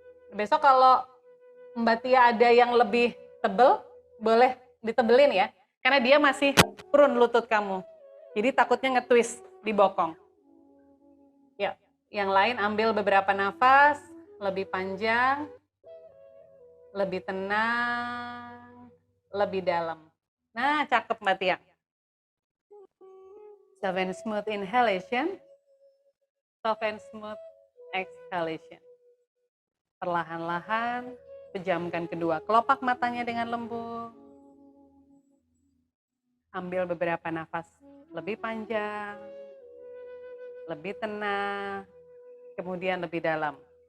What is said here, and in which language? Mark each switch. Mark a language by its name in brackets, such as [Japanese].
[Indonesian] Besok kalau Mbak Tia ada yang lebih tebel, boleh ditebelin ya, karena dia masih turun lutut kamu. Jadi takutnya nge-twist di bokong. Ya, yang lain ambil beberapa nafas, lebih panjang, lebih tenang, lebih dalam. Nah, cakep Mbak Tia. [English] Soft and smooth inhalation, soft and smooth exhalation. [Indonesian] Perlahan-lahan, pejamkan kedua kelopak matanya dengan lembut. Ambil beberapa nafas lebih panjang, lebih tenang, kemudian lebih dalam.